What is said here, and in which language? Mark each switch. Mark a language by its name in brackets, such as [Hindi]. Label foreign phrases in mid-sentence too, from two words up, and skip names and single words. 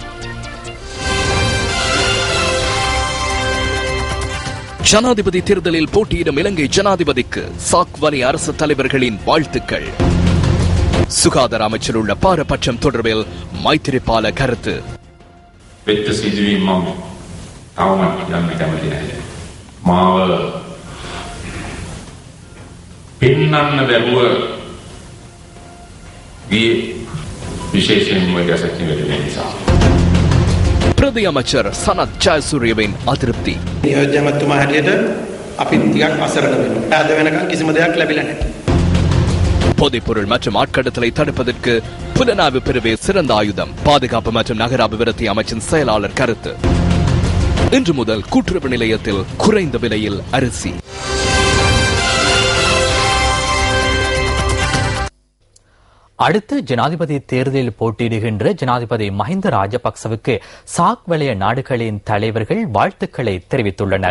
[Tamil] ஜனாதிபதி தேர்தலில் போட்டியிடும் இலங்கை ஜனாதிபதிக்கு சாக் வலி அரசு தலைவர்களின் வாழ்த்துக்கள். சுகாதார அமைச்சர் உள்ள பாரபட்சம் தொடர்பில் மைத்திரிபால கருத்து. [Sinhala] තවමත් කියන්න කැමති නැහැ. මාව පෙන්වන්න බැරුව ගියේ විශේෂයෙන්ම ගැසට් එකට නිසා. [Tamil] பிரதி அமைச்சர் சனத் ஜயசூரியவின் அதிருப்தி. [Sinhala] නියෝජ්‍යමතුමා හැටියට අපි ටිකක් අසරණ වෙනවා. අද වෙනකන් කිසිම දෙයක් ලැබිලා නැහැ. [Tamil] போதைப்பொருள் மற்றும் ஆட்கடத்தலை தடுப்பதற்கு புலனாய்வு பிரிவே சிறந்த ஆயுதம். பாதுகாப்பு மற்றும் நகர அபிவிருத்தி அமைச்சின் செயலாளர் கருத்து. இன்று முதல் கூட்டுறவு நிலையத்தில் குறைந்த விலையில் அரிசி. அடுத்த ஜனாதிபதி தேர்தலில் போட்டியிடுகின்ற ஜனாதிபதி மஹிந்த ராஜபக்சவுக்கு சாக் வலய நாடுகளின் தலைவர்கள் வாழ்த்துக்களை தெரிவித்துள்ளனர்.